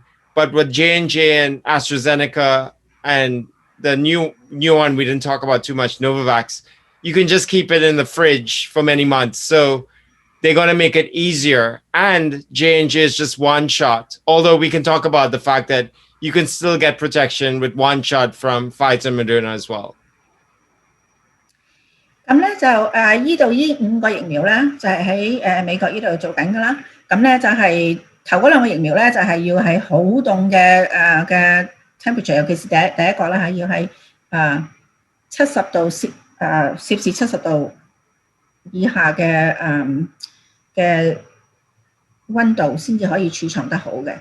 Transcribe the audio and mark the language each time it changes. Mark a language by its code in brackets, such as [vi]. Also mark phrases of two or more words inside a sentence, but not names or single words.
[en] But with J&J and AstraZeneca and the new one we didn't talk about too much, Novavax, you can just keep it in the fridge for many months. So they're going to make it easier. And J&J is just one shot. Although we can talk about the fact that you can still get protection with one shot from Pfizer and Moderna as well. [yue] 咁咧就依度依5個疫苗咧，就係喺美國依度做緊㗎啦。咁咧就係頭嗰2個疫苗咧，就係要喺好凍嘅temperature， 尤其是第一個啦嚇，要喺70度攝氏70度以下嘅溫度先至可以儲藏得好嘅。